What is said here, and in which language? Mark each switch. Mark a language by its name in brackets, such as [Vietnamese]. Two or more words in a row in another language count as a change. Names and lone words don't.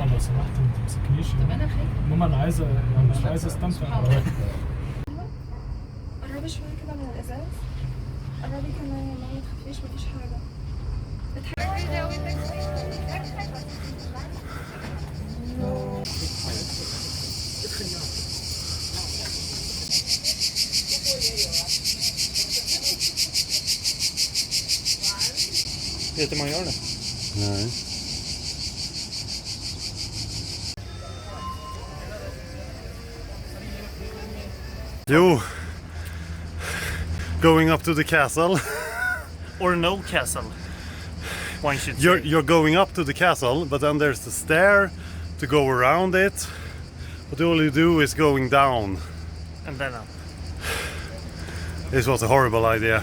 [Arabic] سمحت ما تمسكنيش. طب انا خايفه ماما، انا عايزه استمتع. قربي شويه كده من الازاز. قربي كمان يا ماما، ما تخافيش مفيش حاجه. [Swedish] Vet du hur man gör det? Nej. Jo. [English] Going up to the castle. Or no castle. One should say. You're going up to the castle, but then there's the stair to go around it. But all you do is going down. And then up. This was a horrible idea.